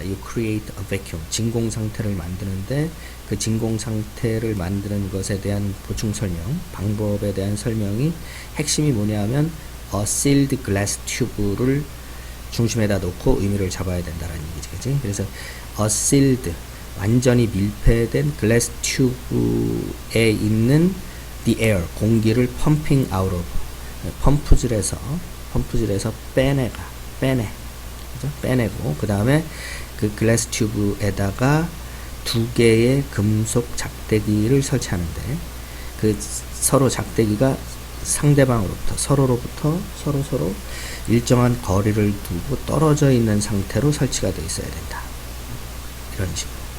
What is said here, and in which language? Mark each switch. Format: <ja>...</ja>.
<en>You create a vacuum.</en> <ko>진공 상태를 만드는데, 그 진공 상태를 만드는 것에 대한 보충 설명, 방법에 대한 설명이 핵심이 뭐냐면</ko> <en>a sealed glass tube</en> <ko>를 중심에다 놓고 의미를 잡아야 된다라는 얘기지, 그치? 그래서 a sealed, 완전히 밀폐된 glass tube에 있는 the air, 공기를</ko> <en>pumping out of,</en> <ko>펌프질해서 빼내. 그죠? 빼내고, 그 다음에 그 글래스 튜브에다가 두 개의 금속 작대기를 설치하는데, 그 서로 작대기가 상대방으로부터, 서로로부터 서로 일정한 거리를 두고 떨어져 있는 상태로 설치가 되어 있어야 된다. 이런 식으로.</ko>